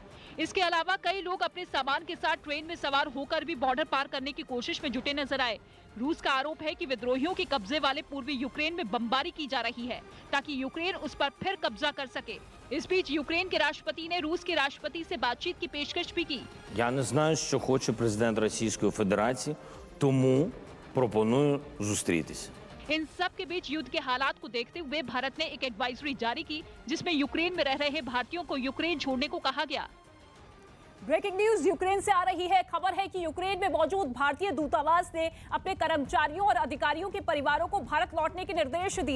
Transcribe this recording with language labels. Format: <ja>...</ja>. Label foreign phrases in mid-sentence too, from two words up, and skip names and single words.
<hi>इसके अलावा कई लोग अपने सामान के साथ ट्रेन में सवार होकर भी बॉर्डर पार करने की कोशिश में जुटे नजर आए। रूस का आरोप है कि विद्रोहियों के कब्जे वाले पूर्वी यूक्रेन में बमबारी की जा रही है ताकि यूक्रेन उस पर फिर कब्जा कर सके। इस बीच यूक्रेन के राष्ट्रपति ने रूस के राष्ट्रपति से बातचीत की पेशकश भी की।</hi> <uk>Я не знаю, що хоче президент Російської Федерації, тому пропоную зустрітися.</uk> <hi>इन सब के बीच युद्ध के हालात को देखते हुए भारत ने एक एडवाइजरी जारी की, जिसमें यूक्रेन में रह रहे भारतीयों को यूक्रेन छोड़ने को कहा गया।</hi> <en>breaking news</en> <hi>यूक्रेन से आ रही है। खबर है कि यूक्रेन में मौजूद भारतीय दूतावास ने अपने कर्मचारियों और अधिकारियों के परिवारों को भारत लौटने के निर्देश दिए।</hi>